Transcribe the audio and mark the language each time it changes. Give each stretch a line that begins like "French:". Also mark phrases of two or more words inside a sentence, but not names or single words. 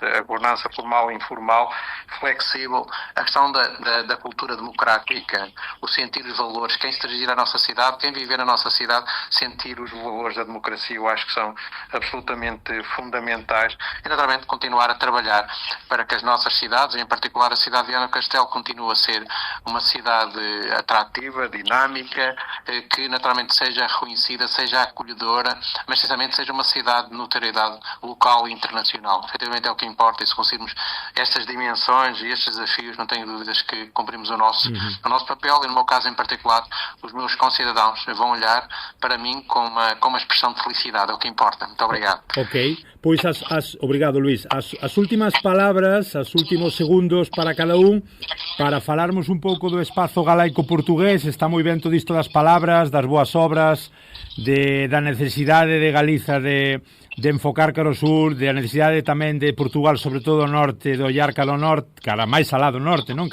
Portuguese: A governança formal e informal, flexível, a questão da cultura democrática, o sentir os valores, quem se dirigir à nossa cidade, quem viver na nossa cidade, sentir os valores da democracia, eu acho que são absolutamente fundamentais e naturalmente continuar a trabalhar para que as nossas cidades, em particular a cidade de Viana do Castelo, continue a ser uma cidade atrativa, dinâmica, que naturalmente seja reconhecida, seja acolhedora, mas precisamente seja uma cidade de notoriedade local e internacional. Efetivamente é o que importa, e se conseguirmos estas dimensões e estes desafios, não tenho dúvidas que cumprimos o nosso papel, e no meu caso em particular, os meus concidadãos vão olhar para mim com uma expressão de felicidade, é o que importa. Muito obrigado.
Galician: Ok, pois obrigado, Luís. As últimas palabras, os últimos segundos para cada para falarmos un pouco do espazo galaico portugués. Está moi ben todo isto das palabras, das boas obras, da necesidade de Galiza de enfocar cara ao sur, da necesidade tamén de Portugal, sobre todo o norte, de ollar cara ao norte, cara máis alá do norte, non?